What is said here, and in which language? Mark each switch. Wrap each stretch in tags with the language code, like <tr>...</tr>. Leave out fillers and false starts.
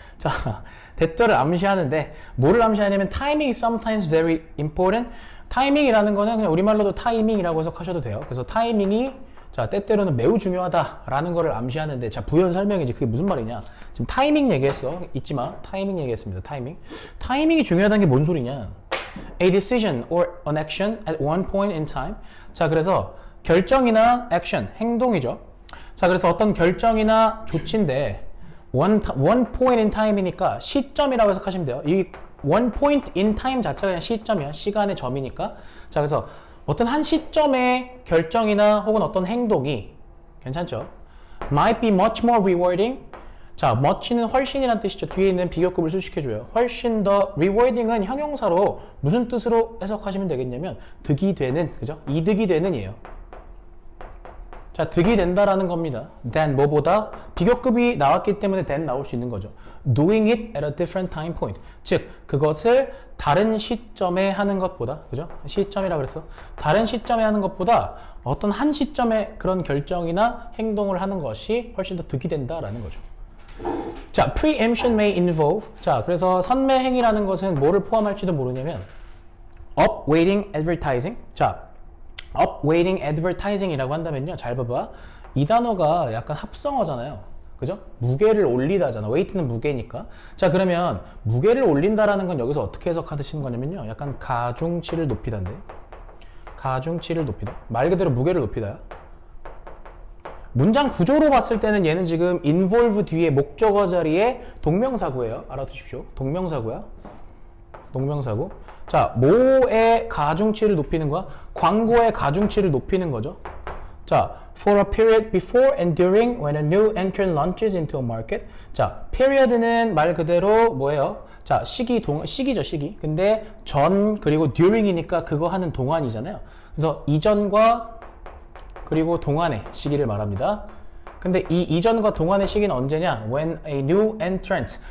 <ko>자, 대절을 암시하는데 뭐를 암시하냐면</ko> <en>timing is sometimes very important.</en> <ko>타이밍이라는 거는 그냥 우리말로도 타이밍이라고 해석하셔도 돼요. 그래서 타이밍이, 자, 때때로는 매우 중요하다라는 거를 암시하는데, 자, 부연 설명이지. 그게 무슨 말이냐? 지금 타이밍 얘기했어. 잊지 마. 타이밍 얘기했습니다. 타이밍. 타이밍이 중요하다는 게 뭔 소리냐?</ko> <en>A decision or an action at one point in time.</en> <ko>자, 그래서 결정이나 액션, 행동이죠. 자, 그래서 어떤 결정이나 조치인데</ko> <en>one point in time</en> <ko>이니까 시점이라고 해석하시면 돼요. 이</ko> <en>one point in time</en> <ko>자체가 그냥 시점이야. 시간의 점이니까. 자, 그래서 어떤 한 시점의 결정이나 혹은 어떤 행동이, 괜찮죠?</ko> <en>might be much more rewarding.</en> <ko>자, much는 훨씬이라는 뜻이죠. 뒤에 있는 비교급을 수식해줘요. 훨씬 더, rewarding은 형용사로 무슨 뜻으로 해석하시면 되겠냐면 득이 되는, 그죠? 이득이 되는이에요. 자, 득이 된다라는 겁니다. than 뭐보다, 비교급이 나왔기 때문에 than 나올 수 있는 거죠.</ko> <en>doing it at a different time point.</en> <ko>즉, 그것을 다른 시점에 하는 것보다, 그죠? 시점이라 그랬어. 다른 시점에 하는 것보다 어떤 한 시점에 그런 결정이나 행동을 하는 것이 훨씬 더 득이 된다라는 거죠.</ko> <en>자, preemption may involve.</en> <ko>자, 그래서 선매행위라는 것은 뭐를 포함할지도 모르냐면</ko> <en>upweighting advertising.</en> <ko>자,</ko> <en>upweighting advertising</en> <ko>이라고 한다면요, 잘 봐봐. 이 단어가 약간 합성어잖아요. 그죠? 무게를 올리다잖아. weight는 무게니까. 자, 그러면 무게를 올린다라는 건 여기서 어떻게 해석하시는 거냐면요, 약간 가중치를 높이다인데. 가중치를 높이다. 말 그대로 무게를 높이다야. 문장 구조로 봤을 때는 얘는 지금 involve 뒤에 목적어 자리에 동명사구예요. 알아두십시오. 동명사구야. 동명사구. 자, 뭐의 가중치를 높이는 거야? 광고의 가중치를 높이는 거죠.</ko> <en>자, for a period before and during when a new entrant launches into a market.</en> <ko>자, period는 말 그대로 뭐예요? 자, 시기죠, 시기. 근데 전 그리고 during이니까 그거 하는 동안이잖아요. 그래서 이전과 그리고 동안의 시기를 말합니다. 근데 이 이전과 동안의 시기는 언제냐?</ko> <en>When a new entrant.</en>